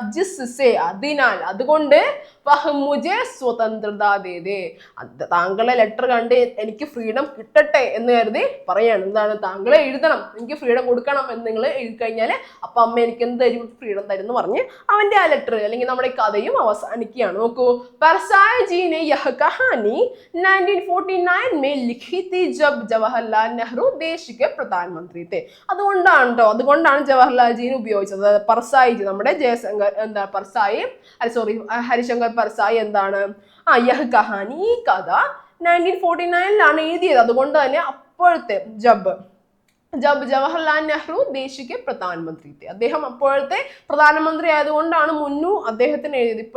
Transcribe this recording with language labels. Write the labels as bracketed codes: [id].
[ml] ജിസ്സേ, അതിനാൽ, അതുകൊണ്ട്, [hi] വഹ് മുझे സ്വതന്ത്രത ദേ ദേ, [ml] താങ്കളെ ലെറ്റർ കണ്ട് എനിക്ക് ഫ്രീഡം കിട്ടട്ടെ എന്ന് കരുതി പറയാണ്. എന്താണ്? താങ്കളെ എഴുതണം, എനിക്ക് ഫ്രീഡം കൊടുക്കണം എന്ന് നിങ്ങൾ എഴുതി കഴിഞ്ഞാൽ അപ്പൊ അമ്മ എനിക്ക് എന്ത് തരും? ഫ്രീഡം തരും എന്ന് പറഞ്ഞ് അവന്റെ ആ ലെറ്റർ അല്ലെങ്കിൽ നമ്മുടെ കഥയും അവസാനിക്കുകയാണ്. നോക്കൂ, [hi] परसाई जी ने यह कहानी 1949 में लिखी थी जब जवाहरलाल नेहरू देश के प्रधानमंत्री थे. [ml] അതുകൊണ്ടാണ് ജവഹർലാൽജീനെ ഉപയോഗിച്ചത്. പർസായി ജി, നമ്മുടെ ജയശങ്കർ എന്താ പർസായി, ഹരിശങ്കർ പർസായി എന്താണ് [hi] യഹ് കഹാനി, [ml] ഈ കഥ 1949 എഴുതിയത്. അതുകൊണ്ട് തന്നെ അപ്പോഴത്തെ ജബ് ജവഹർലാൽ നെഹ്റു ദേശിക്ക് പ്രധാനമന്ത്രി, അദ്ദേഹം അപ്പോഴത്തെ പ്രധാനമന്ത്രി ആയതുകൊണ്ടാണ് മുന്നു അദ്ദേഹത്തിന് എഴുതിയത്.